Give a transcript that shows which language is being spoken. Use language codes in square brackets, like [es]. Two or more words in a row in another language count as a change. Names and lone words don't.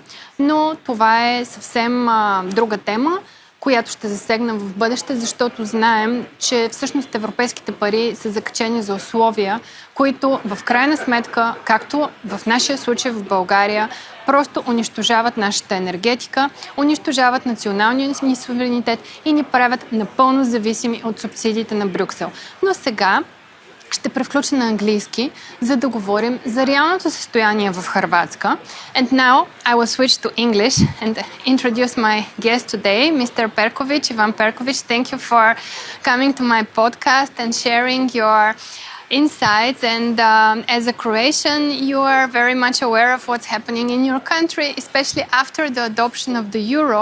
[bg] Но това е съвсем друга тема, която ще засегнем в бъдеще, защото знаем, че всъщност европейските пари са закачени за условия, които в крайна сметка, както в нашия случай в България, просто унищожават нашата енергетика, унищожават националния ни суверенитет и ни правят напълно зависими от субсидиите на Брюксел. Но сега ще превключа на английски, за да говорим за реалното състояние в Хърватска. [en] And now I will switch to English and introduce my guest today, Mr. Perkovic, Ivan Perkovic. Thank you for coming to my podcast and sharing your insights. And as a Croatian, you are very much aware of what's happening in your country, especially after the adoption of the euro.